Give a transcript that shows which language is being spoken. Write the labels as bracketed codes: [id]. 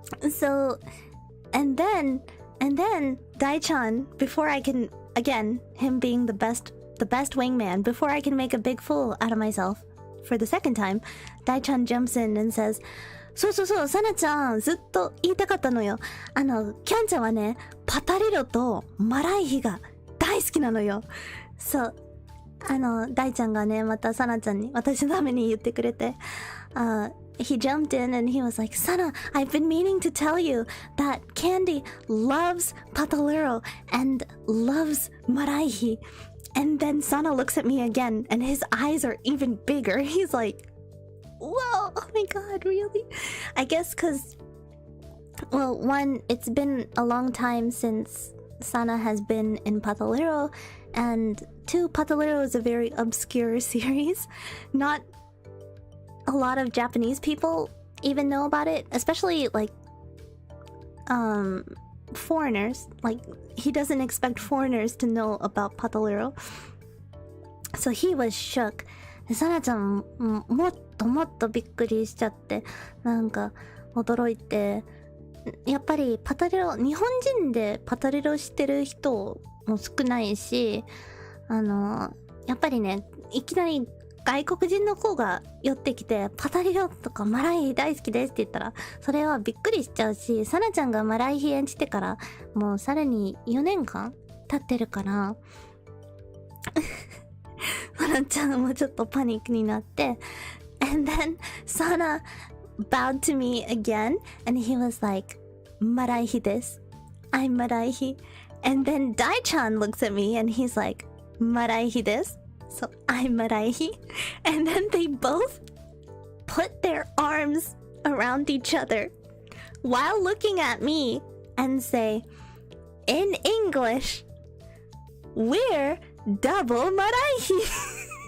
[en] So, and then Dai-chan, before I can, again, him being the best wingman, before I can make a big fool out of myself for the second time, Dai-chan jumps in and says, [ja] そう、サナちゃん、ずっと言いたかったのよ。キャンちゃんはね、パタリロとマライヒが大好きなのよ。そう。大ちゃんがね、またサナちゃんに、私のために言ってくれて、 [en] he jumped in and he was like, Sana, I've been meaning to tell you that Kyandie loves Pataluro and loves Maraihi. And then Sana looks at me again and his eyes are even bigger. He's like, whoa, oh my god, really? I guess because, well, one, it's been a long time since Sana has been in Pataluro, and two, Pataluro is a very obscure series. Not a lot of Japanese people even know about it, especially like foreigners. Like, he doesn't expect foreigners to know about Pataluro. So he was shook. [ja] でサナちゃんもっとびっくりしちゃって、なんか驚いて、やっぱりパタリロ、日本人でパタリロしてる人も少ないし、やっぱりね、いきなり外国人の子が寄ってきて、パタリロとかマライヒ大好きですって言ったら、それはびっくりしちゃうし、サナちゃんがマライヒ演じてからもうさらに4年間経ってるから、サナちゃんもちょっとパニックになって、 [en] and then Sana bowed to me again and he was like, Maraihi desu. I'm Maraihi. And then Dai-chan looks at me and he's like, Maraihi desu. So I'm Maraihi. And then they both put their arms around each other while looking at me and say, in English, we're double Maraihi.